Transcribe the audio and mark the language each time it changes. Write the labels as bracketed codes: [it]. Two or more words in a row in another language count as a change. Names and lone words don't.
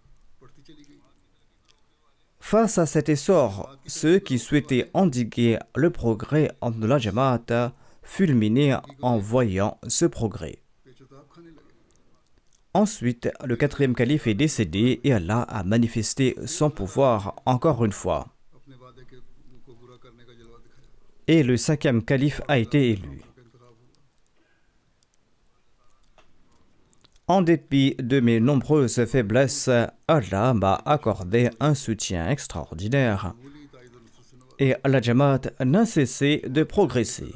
[fr] Face à cet essor, ceux qui souhaitaient endiguer le progrès de la Jamaat fulminaient en voyant ce progrès. Ensuite, le quatrième calife est décédé et Allah a manifesté son pouvoir encore une fois. [ur] اپنے وعدے کے کو پورا کرنے کا جلوہ دکھایا [fr] Et le cinquième calife a été élu. En dépit de mes nombreuses faiblesses, Allah m'a accordé un soutien extraordinaire et la Jamaat n'a cessé de progresser.